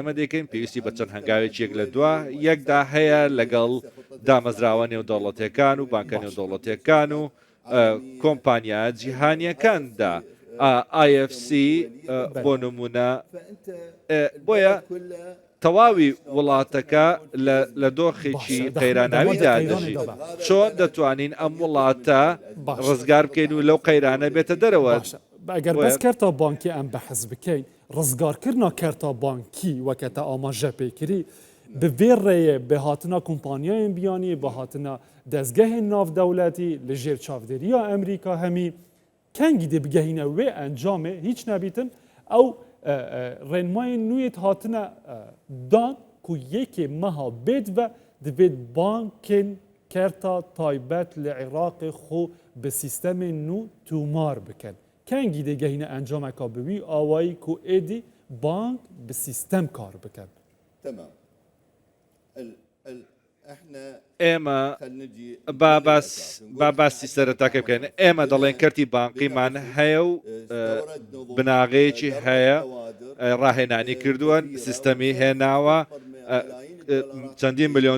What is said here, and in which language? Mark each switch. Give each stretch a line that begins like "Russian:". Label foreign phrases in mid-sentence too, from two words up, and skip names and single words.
Central Kurdish: ئێمە دەکەین پێویستی بە چەند هەنگاوێکیەک لە دووە یەکدا هەیە لەگەڵ دامەزراوە نێودەوڵەتیەکان و بانکە نێودەوڵەتیەکان و کۆمپانیا جیهانیەکاندا IFC بۆ نمونە بۆیە تەواوی وڵاتەکە لە دۆخێکی قەیراناویدا دەژی چۆن دەتوانین ئەم وڵاتە ڕزگار بکەین و لەو قەیرانە بێتە دەرەوە
Kurdish: ئەگەر بەس کەرتا بانکی ئەم بەحەز بکەین ڕزگارکردنا کەرتا بانکی وەکەتە ئاماژە پێکردی bi vê rêyê bi hatina kompaniyayên biyanî bi hatina dezgehên navdewletî li jêr çavdêriya Emerîka hemî kengî dê bigehîne wê encamê hîç nebîtin ew rênmayên nûyê hatine dan ku yekê meha bêd ve divê bankên kerta taybet li Iraqê xwe bi sîstemên nû tûmar bikin kengî dê gehîne encameka bi wî awayî ku êdî bank bi sîstem kar bikin
Central Kurdish: ئێمە باسی سەرەتاکە بکەین ئێمە دەڵێن کەرتی بانقیمان هەیە و بناغەیەکی هەیە ڕاهێنانی کردووە سیستەمی هێناوە چەندین ملیۆن